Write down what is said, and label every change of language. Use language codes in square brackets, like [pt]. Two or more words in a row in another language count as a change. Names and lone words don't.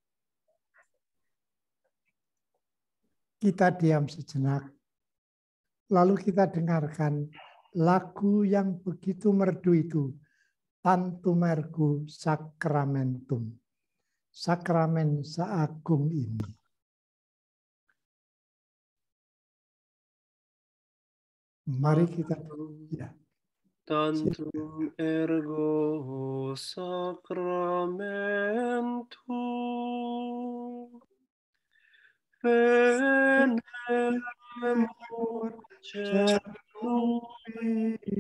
[id] Kita diam sejenak, lalu kita dengarkan lagu yang begitu merdu itu, [la] Tantum Ergo Sacramentum, [id] sakramen seagung ini. Mari kita ya. [la] Tantum ergo sacramentum, venemur celui,